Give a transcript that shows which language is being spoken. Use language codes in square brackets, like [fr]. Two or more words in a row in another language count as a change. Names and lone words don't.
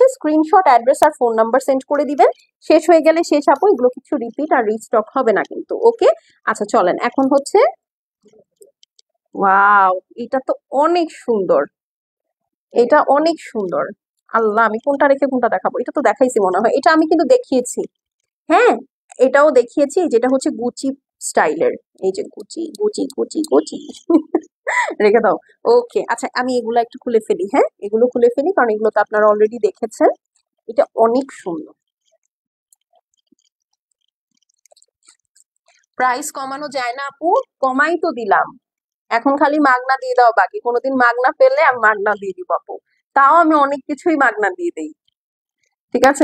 [bn] স্ক্রিনশট, অ্যাড্রেস আর [en] phone number [bn] সেন্ড করে দিবেন, শেষ হয়ে গেলে শেষ আপু, এগুলো কিছু রিপিট আর রিস্টক হবে না কিন্তু, ওকে? আচ্ছা চলেন, এখন হচ্ছে, ওয়াও, এটা তো অনেক সুন্দর, এটা অনেক সুন্দর। আল্লাহ, আমি কোনটা রেখে কোনটা দেখাবো, এটা তো দেখাইছি মনে হয়, এটা আমি কিন্তু দেখিয়েছি, হ্যাঁ, এটাও দেখিয়েছি, যেটা হচ্ছে গুচি স্টাইলের, এই যে গুচি গুচি গুচি গুচি রেখে দাও। ওকে, আচ্ছা আমি এগুলো একটু খুলে ফেলি, হ্যাঁ, এগুলো খুলে ফেলি, কারণ এগুলো তো আপনারা অলরেডি দেখেছেন। এটা অনেক সুন্দর, প্রাইস কমানো যায় না আপু, কমাই তো দিলাম, এখন খালি মাগনা দিয়ে দাও বাকি, কোনোদিন মাগনা পেলে আমি মাগনা দিয়ে দিব আপু, তাও আমি অনেক কিছুই মাগনা দিয়ে দেই, ঠিক আছে?